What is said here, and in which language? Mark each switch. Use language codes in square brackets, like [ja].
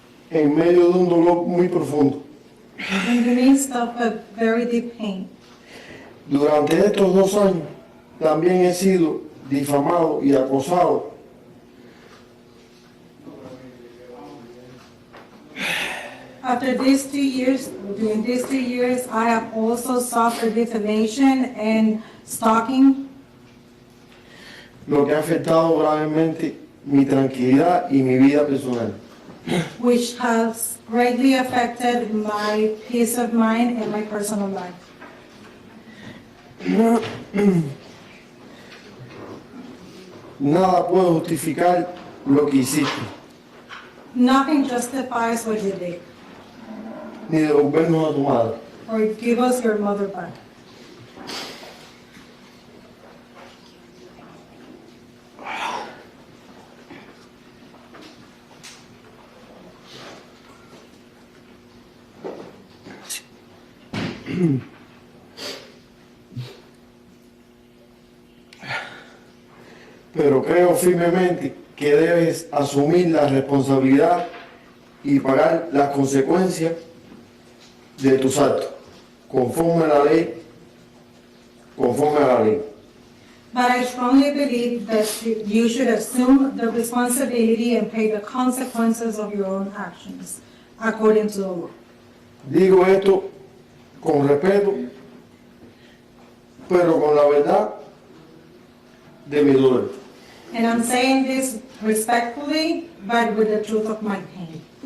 [es] En medio de un dolor muy profundo. [en] In the midst of a very deep pain. [es] Durante estos 2 años también he sido difamado y acosado. [en] After these 2 years, during these 2 years, I have also suffered defamation and stalking, [es] Lo que ha afectado gravemente mi tranquilidad y mi vida personal. [en] which has greatly affected my peace of mind and my personal life. [es] Nada puede justificar lo que hiciste, [en] Nothing justifies what you did, [es] ni devolvernos a tu madre. [en] or give us your mother back. [es] Pero creo firmemente que debes asumir la responsabilidad y pagar las consecuencias de tus actos, conforme a la ley, conforme a la ley. [en] But I strongly believe that you should assume the responsibility and pay the consequences of your own actions, according to the law. [es] Digo esto con respeto, pero con la verdad de mi dolor. [en] And I'm saying this respectfully, but with the truth of my pain.